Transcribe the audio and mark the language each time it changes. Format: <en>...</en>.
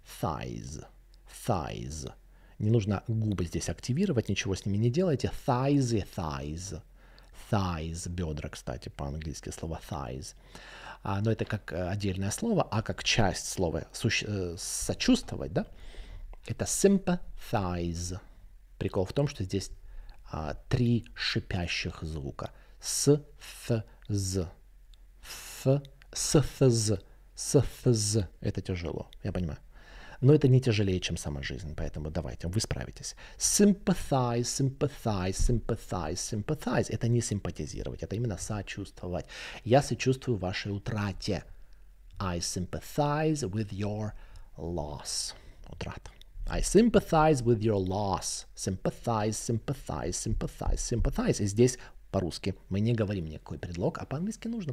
<en>Thighs. Thighs.</en> <ru>Не нужно губы здесь активировать, ничего с ними не делайте.</ru> <en>Thighs и thighs. Thighs.</en> <ru>Бедра, кстати, по-английски слово thighs. Но это как отдельное слово, а как часть слова сочувствовать, да? Это sympathize. Прикол в том, что здесь 3 шипящих звука. С, th, з. С, th, з. С, th, з. Это тяжело, я понимаю. Но это не тяжелее, чем сама жизнь, поэтому давайте, вы справитесь.</ru> <en>Sympathize, sympathize, sympathize, sympathize.</en> <ru>Это не симпатизировать, это именно сочувствовать. Я сочувствую вашей утрате.</ru> <en>I sympathize with your loss.</en> <ru>Утрата.</ru> <en>I sympathize with your loss. Sympathize, sympathize, sympathize, sympathize.</en> <ru>И здесь по-русски мы не говорим никакой предлог, а по-английски нужно.</ru>